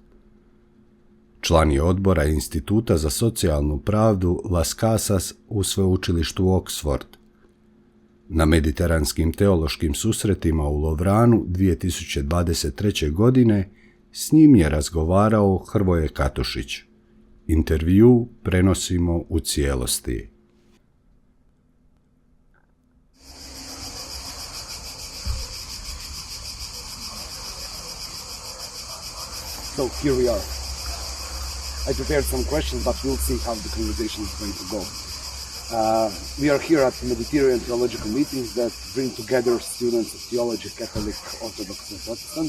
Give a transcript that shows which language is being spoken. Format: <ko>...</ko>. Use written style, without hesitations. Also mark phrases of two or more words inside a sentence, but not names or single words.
<hr>Član je odbora Instituta za socijalnu pravdu Las Casas u Sveučilištu Oxford. Na mediteranskim teološkim susretima u Lovranu 2023. godine s njim je razgovarao Hrvoje Katušić. Intervju prenosimo u cijelosti.</hr> <en>So here we are. I prepared some questions, but we'll see how the conversation is going to go. We are here at Mediterranean theological meetings that bring together students of theology, Catholic, Orthodox, and Protestant.</en>